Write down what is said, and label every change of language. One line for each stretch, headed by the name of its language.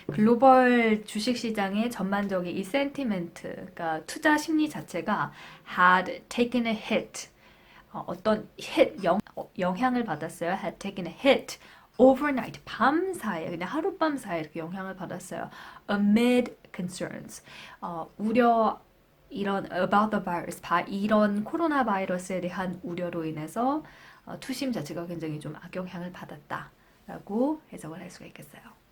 Korean: 글로벌 주식 시장의 전반적인 이 sentiment, 그러니까 투자 심리 자체가 had taken a hit. 어떤 hit 영향을 받았어요.
English: had taken a hit overnight.
Korean: 밤 사이에 그냥 하룻밤 사이에 이렇게 영향을 받았어요.
English: amid concerns.
Korean: 우려 이런 about the virus, 이런 코로나 바이러스에 대한 우려로 인해서 투심 자체가 굉장히 좀 악영향을 받았다라고 해석을 할 수가 있겠어요.